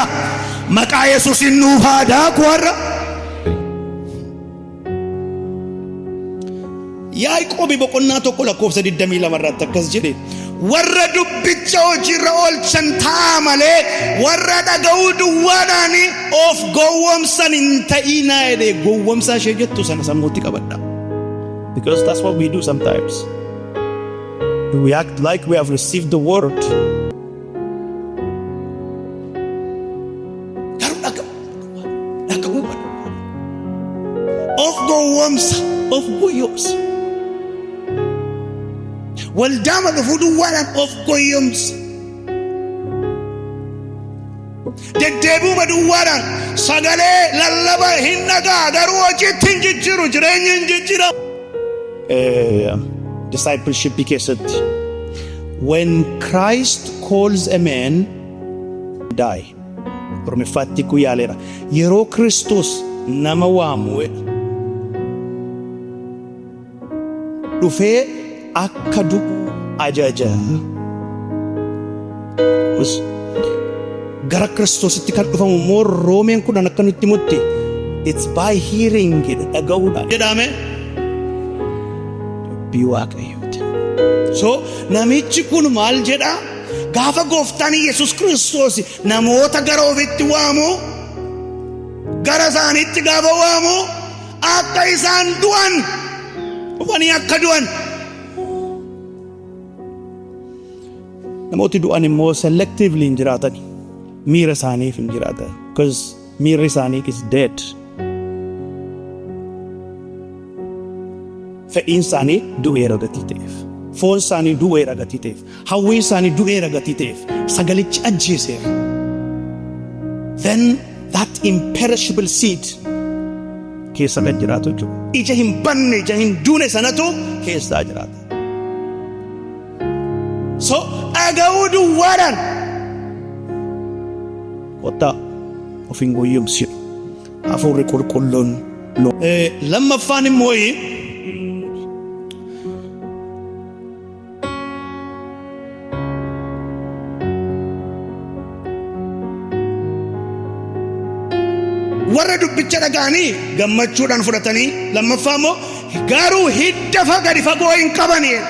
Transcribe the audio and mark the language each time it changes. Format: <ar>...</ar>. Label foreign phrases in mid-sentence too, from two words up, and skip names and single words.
<om>Maqaa Yesuusin nuuf hadaaku har'a. Yaaqoob boqonnaa tokko lakkoofsa 22 irratti akkas jedhe, warra dubbicha hojiirra oolchan ta'a malee warra dhaga'uu duwwaadhaan of gowwomsan hin ta'inaa jedhe. Gowwomsaa ishee jettu sana sammuutti qabadha.</om> <en>Because that's what we do sometimes. We act like we have received the word.</en> <om>Of gowwomsa. Waldama dhufu duwwaadhaan of gowwomsa. Deddeebi'uma duwwaadhaan sagalee lallaba hin dhagaa garuu hojiitti hin jijjiiru, jireenya hin jijjiiramu.</om> <en>Discipleship keessatti when Christ calls a man die,</en> <om>ormeffaatti ku yaaleera, yeroo Kiristoos nama waamu dhufee akka du'u ajaja. Gara Kiristoositti kan dhufamu immoo Roomeen 10 akka nutti himutti</om> <en>it's by hearing,</en> <om>dhaga'uudhaan jedhame. Waaqayyooti. So namichi kun maal jedha? Gaafa gooftaan Yesuus Kiristoos namoota gara ofitti waamu, gara isaaniitti gaafa waamu akka isaan du'an, dhufanii akka du'an. Namooti du'an immoo selectively hin jiraatan, miira isaaniif hin jiraatan, because miirri isaanii</om> <en>is dead.</en> <om>Fedhiin isaanii du'eera gatii ta'eef, foon isaanii du'eera gatii ta'eef, hawwiin isaanii du'eera gatii ta'eef, sagalichi ajjeeseera.</om> <en>Then that imperishable seed</en> <om>keessa kan jiraatu jechuudha. Ija hin banne, ija hin duune sanatu keessaa jiraata. So dhaga'uu duwwaadhaan kottaa of hin gowwoomsinu. Hafuurri qulqulluun lammaffaan immoo warra dubbicha dhaga'anii gammachuudhaan fudhatanii, lammaffaa immoo garuu hidda gadi fagoo hin qabani.</om>